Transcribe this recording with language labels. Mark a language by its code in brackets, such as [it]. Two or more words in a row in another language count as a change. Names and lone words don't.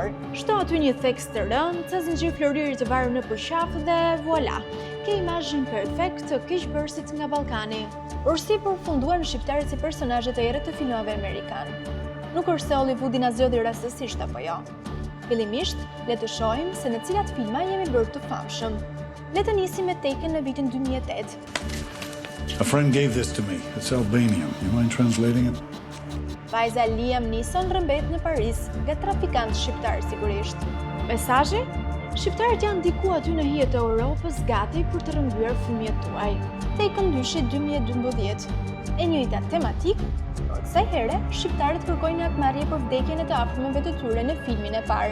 [sq] Shto aty një theks të rënd, ca zinxhir floriri të varur në përqafë dhe voila, ke imazhin perfekt të keqbërësit nga Ballkani. Por si përfunduan shqiptarët si personazhe të errët të filmave amerikan? Nuk është se Hollywoodi na zgjodhi rastësisht apo jo. Fillimisht, le të shohim se në cilat filma jemi bërë të famshëm. Le të nisim me Taken në vitin 2008. [en] A friend gave this to me. It's Albanian. You mind translating it? [sq] Vajza Liam Neeson rrëmbet në Paris nga trafikant shqiptar sigurisht. Mesazhi? Shqiptarët janë diku aty në hijet e Europës gati për të rrëmbyer fëmijët tuaj. Taken 2012. E njëjta tematik, por kësaj here shqiptarët kërkojnë akmarrje për vdekjen e të afërmëve të tyre në filmin e parë.